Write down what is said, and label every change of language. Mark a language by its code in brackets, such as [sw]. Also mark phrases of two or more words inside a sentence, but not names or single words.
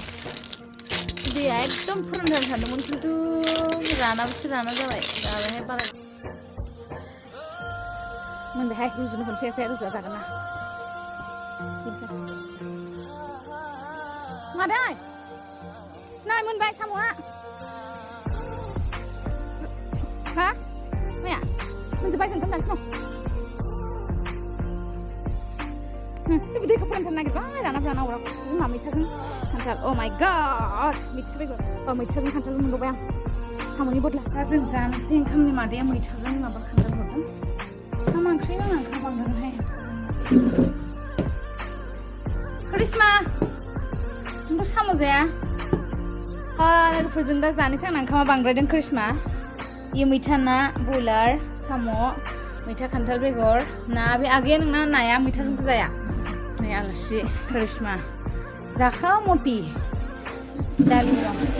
[brx] Dia एकदम फोरोंथार सानदोंमोन खिन्थु रानाबोसो राना जाबाय दालाय बारा मोनबायहाय रुजुनो खनसे एसे रुजुआ जागोन ना मादै नाय मोनबाय साम'आ हा माया मोनजोब्बाय जों खालामगासिनो दं बे दैखौ फोरोंथारनो नागिरबाय राना जाना अरा मा मैथाजों खान्थाल [en] oh my god [brx] मैथा बेगर मैथाजों खान्थाल मोनबाय आं साम'नि बदला दा जों जानोसै ओंखामनि मादैया मैथाजों माबा खान्थाल हरदों मा ओंख्रि नाङा ओंखाम बांदोंहाय क्रिस्मा नोंबो साम' जाया लोगोफोरजों दा जानोसै आंना ओंखामा बांद्रायदों क्रिस्मा इयो मैथा ना बयलार साम' मैथा खान्थाल बेगर ना बे आगैया नोंना नाया मैथाजों जाया नै आलासि क्रिस्मा जाखा मति दालि दं